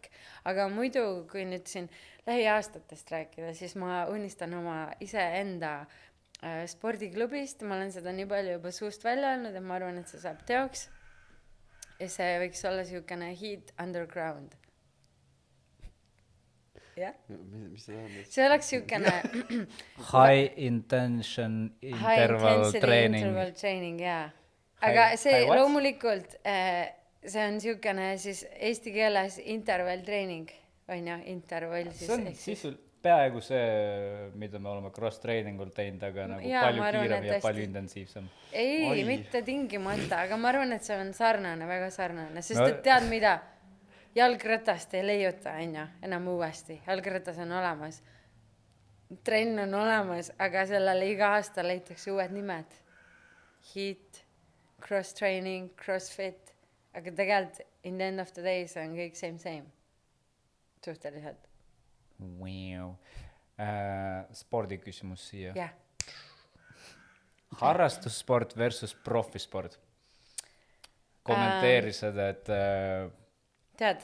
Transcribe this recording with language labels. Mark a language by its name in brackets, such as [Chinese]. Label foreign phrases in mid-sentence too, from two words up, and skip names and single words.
[Estonian] Aga muidu, kui nüüd siin lähiaastatest rääkida, siis ma unistan oma iseenda spordiklubist. Ma olen seda nii palju juba suust välja öelnud, et ma arvan, et see saab teoks. Ja see võiks olla siukene Heat Underground. Jah? Mis see tähendab? See oleks siukene [English] High intention interval training. Interval training, [Estonian] jaa. Aga see loomulikult, see on siukene siis eesti keeles [English] interval training, [Estonian] on ju, interval siis. See on sisul peaaegu see, mida me oleme cross-trainingul teinud, aga nagu palju kiirem ja palju intensiivsem. Ei, mitte tingimata, aga ma arvan, et see on sarnane, väga sarnane, sest et tead mida? Jalgratast ei leiuta, enam uuesti. Jalgratas on olemas. Trenn on olemas, aga sellele iga aasta leitakse uued nimed. Heat, cross-training, crossfit. Aga tegelikult [English] in the end of the day [Estonian] see on kõik same. Suhteliselt. Wow. Spordiküsimus siia. Jah. Harrastussport versus profisport. Kommenteeri seda, et tead,